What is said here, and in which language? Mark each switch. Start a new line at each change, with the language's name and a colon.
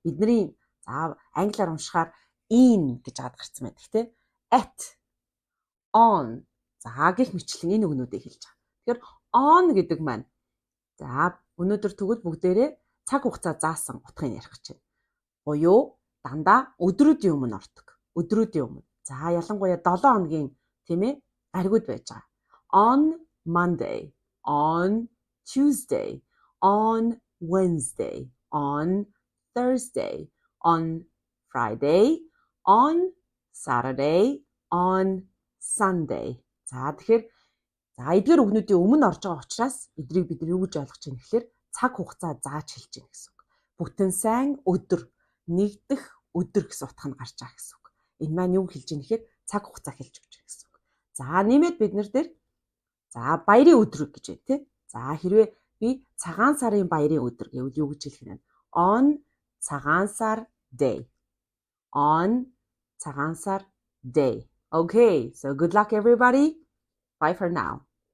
Mongolian: Бидний англиар уншихаар in гэж гарсан байдаг тийм at on гэх мэтлэн энэ үгнүүдийг хэлж байгаа. Тэгэхээр on гэдэг маань өнөөдөр тэгвэл бүгдээрээ цаг хугацаа заасан утгыг ярих гэж байна. Буюу дандаа өдрүүдийн өмнө ордог. Өдрүүдийн өмнө. Ялангуяа 7 хоногийн тийм ээ гаригуд байж байгаа.
English: On Monday, on Tuesday, on Wednesday, on Thursday, on Friday, on Saturday, on Sunday.
Mongolian: Тэгэхээр эдгээр үгнүүдийн өмнө орж байгаа учраас эдрийг бид юу гэж ойлгож байна гэхээр цаг хугацаа зааж хэлж байна гэсэн үг. Бүтэн сайн өдөр, нэгдэх өдөр гэсэн утга нь гарч байгаа гэсэн үг. Энэ маань юу хэлж байгаа нэхээр цаг хугацаа хэлж өгч байгаа гэсэн үг. Нэмээд бид нар дээр баярын өдөр гэж байна тий. Хэрвээ би цагаан сарын баярын өдөр гэвэл юу гэж хэлэх вэ?
English: On цагаан сар day. On цагаан сар day. Okay, so good luck everybody. Bye for now.